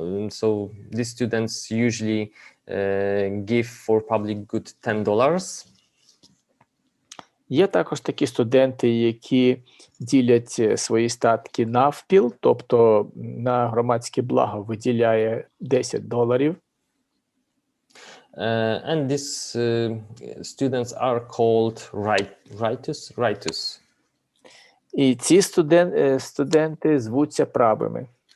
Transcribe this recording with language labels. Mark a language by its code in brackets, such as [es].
[en] So these students usually give for public good $10. [uk] Є також такі студенти, які ділять свої статки навпіл, тобто на громадське благо виділяє $10. [en] And these students are called rightus. [uk] І ці студенти звуться правими.